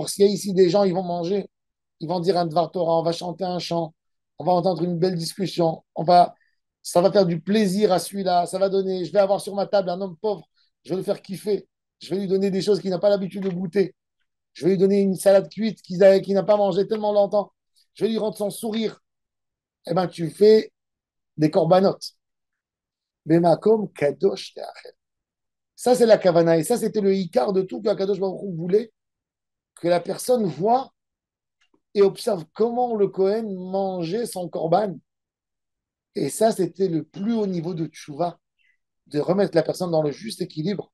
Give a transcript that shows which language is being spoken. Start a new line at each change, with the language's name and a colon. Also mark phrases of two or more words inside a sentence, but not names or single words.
French: Il y a ici des gens, ils vont manger, ils vont dire un
Hebrew: דבר תורה,
French: on va chanter un chant, on va entendre une belle discussion, ça va faire du plaisir à celui-là, ça va donner, je vais avoir sur ma table un homme pauvre, je vais le faire kiffer, je vais lui donner des choses qu'il n'a pas l'habitude de goûter, je vais lui donner une salade cuite qu'il n'a pas mangé tellement longtemps, je vais lui rendre son sourire. Eh bien, tu fais des corbanotes.
Hebrew: במקום קדוש תאכל.
French: Ça, c'est la kavana. Et ça, c'était le ikar de tout que Kadosh Baruch Hu voulait que la personne voit et observe comment le Kohen mangeait son korban. Et ça, c'était le plus haut niveau de tchouva, de remettre la personne dans le juste équilibre.